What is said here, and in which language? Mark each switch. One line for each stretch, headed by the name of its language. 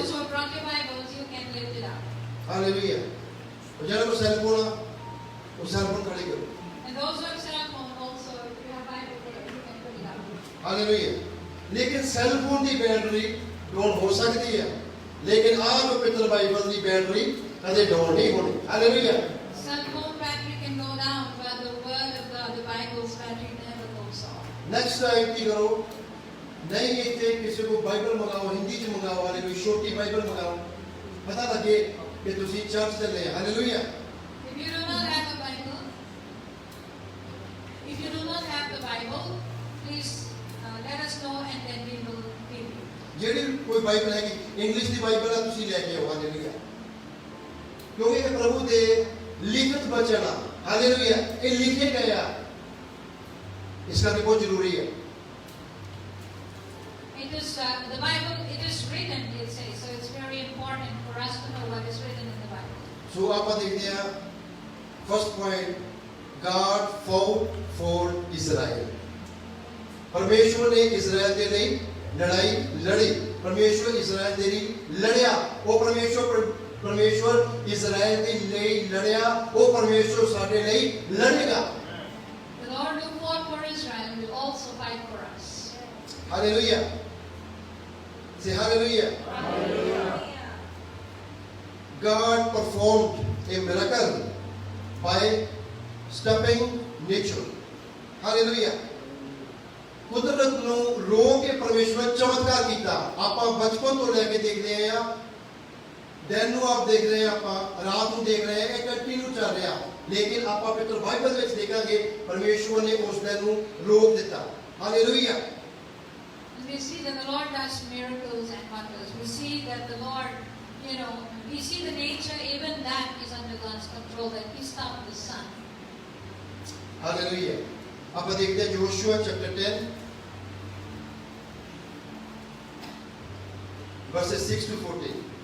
English: Those who have brought your Bibles, you can lift it up.
Punjabi: Hallelujah. ਉਹ ਜਿਹੜਾ ਕੋ cell phone ਆ, ਉਹ ਸੈੱਲ ਫੋਨ ਖੜੇ ਕਰੋ।
English: And those who have cell phone also, if you have Bible there, you can put it up.
Punjabi: Hallelujah. ਲੇਕਿਨ cell phone ਦੀ battery down ਹੋ ਸਕਦੀ ਹੈ, ਲੇਕਿਨ ਆਹ ਜੋ ਪਵਿੱਤਰ ਬਾਈਬਲ ਦੀ ਬੈਟਰੀ ਕਦੇ ਡਾਊਨ ਨਹੀਂ ਹੋਣੀ। Hallelujah.
English: Cell phone battery can go down, but the word of God, the Bible's battery never goes off.
Punjabi: Next time ਕੀ ਕਰੋ, ਨਹੀਂ ਇੱਥੇ ਕਿਸੇ ਕੋ ਬਾਈਬਲ ਮੰਗਾਓ, ਹਿੰਦੀ ਚ ਮੰਗਾਓ, ਹਾਲੇ ਕੋਈ ਛੋਟੀ ਬਾਈਬਲ ਮੰਗਾਓ, ਪਤਾ ਲੱਗੇ ਕਿ ਤੁਸੀਂ ਚਰਚ ਚੱਲੇ ਆ। Hallelujah.
English: If you do not have a Bible, if you do not have the Bible, please let us know and then we will give you.
Punjabi: ਜਿਹੜੀ ਕੋਈ ਬਾਈਬਲ ਹੈਗੀ, ਇੰਗਲਿਸ਼ ਦੀ ਬਾਈਬਲ ਆ, ਤੁਸੀਂ ਲੈ ਕੇ ਆਓ। ਹਾਲੇਲੂਇਆ। ਕਿਉਂਕਿ ਇਹ ਪ੍ਰਭੂ ਦੇ ਲਿਖਤ ਬਚਨ ਆ। ਹਾਲੇਲੂਇਆ। ਇਹ ਲਿਖੇ ਗਏ ਆ, ਇਸ ਕਰਕੇ ਬਹੁਤ ਜ਼ਰੂਰੀ ਹੈ।
English: It is the Bible. It is written. It says so. It's very important for us to know what is written in the Bible.
Punjabi: ਸੋ ਆਪਾਂ ਦੇਖਦੇ ਹਾਂ first point,
English: God fought for Israel.
Punjabi: ਪਰਮੇਸ਼ਵਰ ਨੇ ਇਜ਼ਰਾਈਲ ਦੇ ਲਈ ਲੜਾਈ ਲੜੀ। ਪਰਮੇਸ਼ਵਰ ਇਜ਼ਰਾਈਲ ਦੇ ਲਈ ਲੜਿਆ। ਉਹ ਪਰਮੇਸ਼ਵਰ ਇਜ਼ਰਾਈਲ ਦੇ ਲਈ ਲੜਿਆ। ਉਹ ਪਰਮੇਸ਼ਵਰ ਸਾਡੇ ਲਈ ਲੜੇਗਾ।
English: The Lord who fought for Israel will also fight for us. Hallelujah. Say hallelujah. Hallelujah. God performed a miracle by stopping nature. Hallelujah.
Punjabi: ਕੁਦਰਤ ਨੂੰ ਰੋਕ ਕੇ ਪਰਮੇਸ਼ਵਰ ਚਮਤਕਾਰ ਕੀਤਾ। ਆਪਾਂ ਬਚਪਨ ਤੋਂ ਲੈ ਕੇ ਦੇਖਦੇ ਆ, ਦਿਨ ਨੂੰ ਆਪ ਦੇਖ ਰਹੇ ਆ, ਆਪਾਂ ਰਾਤ ਨੂੰ ਦੇਖ ਰਹੇ ਆ, ਇਹ ਕੰਟੀਨਿਊ ਚੱਲ ਰਿਹਾ। ਲੇਕਿਨ ਆਪਾਂ ਪਵਿੱਤਰ ਬਾਈਬਲ ਵਿੱਚ ਦੇਖਾਂਗੇ ਪਰਮੇਸ਼ਵਰ ਨੇ ਉਸ ਦਿਨ ਨੂੰ ਰੋਕ ਦਿੱਤਾ। Hallelujah.
English: We see that the Lord does miracles and wonders. We see that the Lord, we see the nature, even that is under God's control, that He stopped the sun.
Punjabi: Hallelujah. ਆਪਾਂ ਦੇਖਦੇ ਹਾਂ ਯੋਸ਼ੂਆ chapter 10 verses 6 to 14.